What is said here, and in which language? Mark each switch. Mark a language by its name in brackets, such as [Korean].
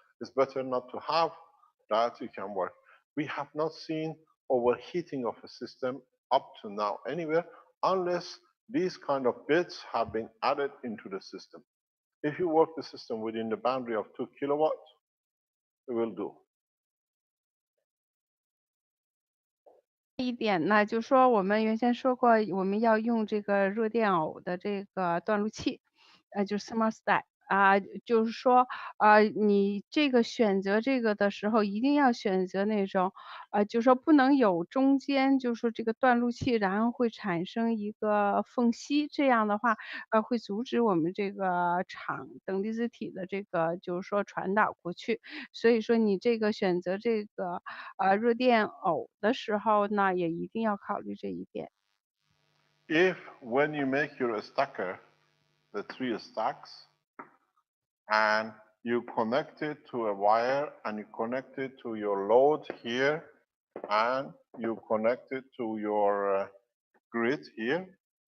[English] It's better not to have that it can work. We have not seen overheating of a system up to now anywhere unless these kind of bits have been added into the system. If you work the system within the boundary of 2 kilowatts, it will do. [Chinese] 一点呢，就说我们原先说过，我们要用这个热电偶的这个断路器，就是 thermostat。就是说，你这个选择这个的时候，一定要选择那种，就说不能有中间，就是说这个断路器，然后会产生一个缝隙，这样的话，会阻止我们这个场等离子体的这个就是说传导过去。所以说你这个选择这个，热电偶的时候呢，也一定要考虑这一点。 [English] If when you make your stacker, the 3 stacks, and you connect it to a wire and you connect it to your load here and you connect it to your grid here,